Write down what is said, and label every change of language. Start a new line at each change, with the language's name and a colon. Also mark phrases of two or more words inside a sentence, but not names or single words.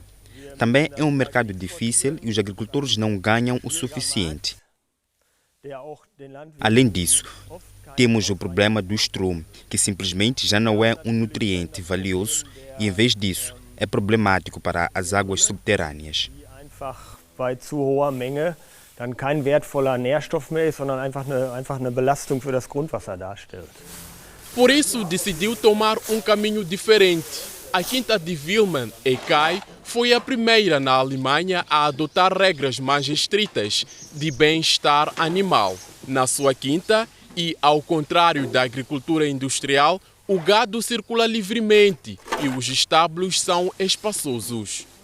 Portuguese: Também é um mercado difícil e os agricultores não ganham o suficiente. Além disso, temos o problema do estrume, que simplesmente já não é um nutriente valioso e, em vez disso, é problemático para as águas subterrâneas.
German: Dann kein wertvoller Nährstoff mehr ist, sondern einfach eine Belastung für das Grundwasser darstellt.
Portuguese: Por isso, decidiu tomar um caminho diferente. A quinta de Wilman Ekai foi a primeira na Alemanha a adotar regras mais estritas de bem-estar animal. Na sua quinta, e ao contrário da agricultura industrial, o gado circula livremente e os estábulos são espaçosos.